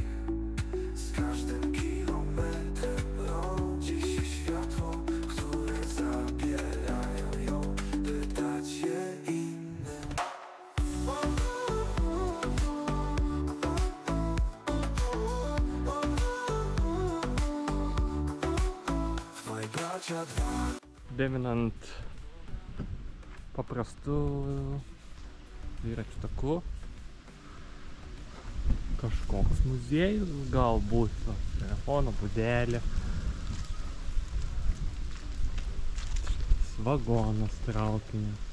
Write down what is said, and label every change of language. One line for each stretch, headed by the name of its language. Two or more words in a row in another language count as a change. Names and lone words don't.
Polish: Z każdym kilometrem rodzi się światło, które zabierają ją, by dać je innym. Dwaj bracia, dwa.
Lithuanian: Йдемо paprastu dviračių taku. Kažkoks muziejus, galbūt telefono būdelė. Vagonas traukinio.